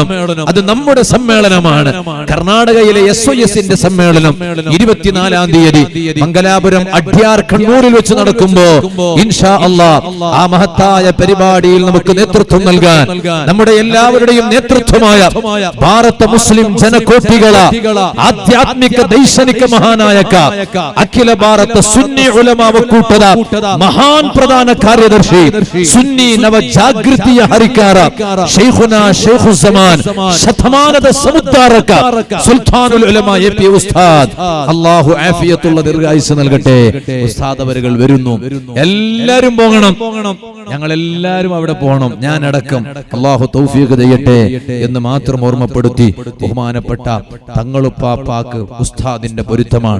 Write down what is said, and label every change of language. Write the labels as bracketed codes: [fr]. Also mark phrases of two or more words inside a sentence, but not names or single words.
[ml] അത് നമ്മുടെ സമ്മേളനമാണ്. കർണാടകയിലെ SYS-ന്റെ സമ്മേളനം 24-ാം തീയതി മംഗലാപുരം അഡ്യാർ കണ്ണൂരിൽ വെച്ച് നടക്കുമ്പോ [ar] إن شاء الله [ml] ആ മഹത്തായ പരിപാടിയിൽ നമുക്ക് നേതൃത്വം നൽകാൻ നമ്മുടെ എല്ലാവരുടെയും നേതൃത്വമായ ഭാരത മുസ്ലിം ജനകോട്ടികള ആധ്യാത്മിക ദൈശനിക മഹാനായക അഖില ഭാരത സുന്നി ഉലമാ [kn] ಒಕ್ಕೂಟದ ಮಹಾನ್ ಪ್ರಧಾನ ಕಾರ್ಯದರ್ಶಿ ಸುನ್ನಿ ನವ ಜಾಗೃತಿಯ ಹರಿಕಾರ ಶೈಖುನಾ ಶೈಖುಜ್ಜಮಾನ್ ಶತಮಾನದ ಸಮುದ್ಧಾರಕ [ml] സുൽത്താനുൽ ഉലമാ AP ഉസ്താദ്, അല്ലാഹു ആഫിയത്തുള്ള ദീർഘായുസ്സ് നൽകട്ടെ. ഉസ്താദ് അവരുകൾ വരുന്നു. എല്ലാരും പോകണം, ഞങ്ങൾ എല്ലാരും അവിടെ പോകണം, ഞാൻ അടക്കം. അല്ലാഹു തൗഫീഖ് ചെയ്യട്ടെ എന്ന് മാത്രം ഓർമ്മപ്പെടുത്തി ബഹുമാനപ്പെട്ട തങ്ങളുപ്പാപ്പാക്ക് ഉസ്താദിന്റെ പൊരുത്തമാണ്.